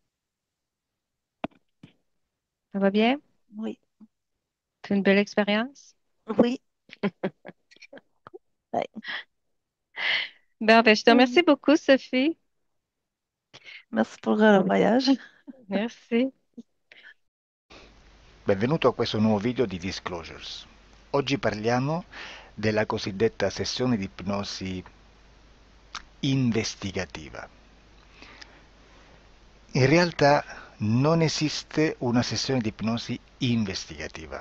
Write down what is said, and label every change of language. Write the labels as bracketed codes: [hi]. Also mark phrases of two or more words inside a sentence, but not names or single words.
[fr] Ça va Euh, bien? oui, C'est une belle expérience? oui. Ben, Ben, je te remercie beaucoup, Sophie. merci pour le voyage. Merci. [it] Benvenuto a questo nuovo video di Disclosures. Oggi parliamo della cosiddetta sessione di ipnosi investigativa. In realtà non esiste una sessione di ipnosi investigativa.